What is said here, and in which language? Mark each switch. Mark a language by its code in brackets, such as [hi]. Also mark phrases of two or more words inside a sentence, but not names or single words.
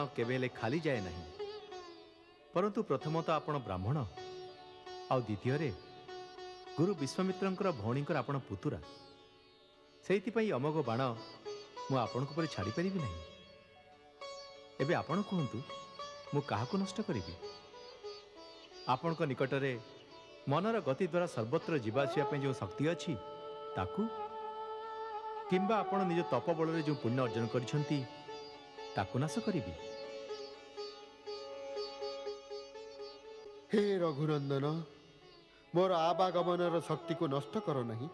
[or] କେବେଳେ ଖାଲି ଯାଏ ନହିଁ ପରନ୍ତୁ ପ୍ରଥମତଃ ଆପଣ ବ୍ରାହ୍ମଣ ଆଉ ଦ୍ୱିତୀୟ ଗୁରୁ ବିଶ୍ୱାମିତ୍ରଙ୍କର ଭଉଣୀଙ୍କର ଆପଣ ପୁତୁରା ସେଇଥିପାଇଁ ଅମୋଘ ବାଣ ମୁଁ ଆପଣଙ୍କ ପର ଛାଡ଼ି ପାରିବି ନହିଁ। ଏବେ ଆପଣ କହନ୍ତୁ ମୁଁ କାହାକୁ ନଷ୍ଟ କରିବି? ଆପଣଙ୍କ ନିକଟରେ ମନର ଗତି ଦ୍ୱାରା ସର୍ବତ୍ର ଯିବା ଆସିବା ପାଇଁ ଯେଉଁ ଶକ୍ତି ଅଛି ତାକୁ, କିମ୍ବା ଆପଣ ନିଜ ତପ ବଳରେ ଯେଉଁ ପୁଣ୍ୟ ଅର୍ଜନ କରିଛନ୍ତି ତାକୁ ନାଶ କରିବି? ହେ ରଘୁନନ୍ଦନ, ମୋର ଆବାଗମନର ଶକ୍ତିକୁ ନଷ୍ଟ କର ନାହିଁ।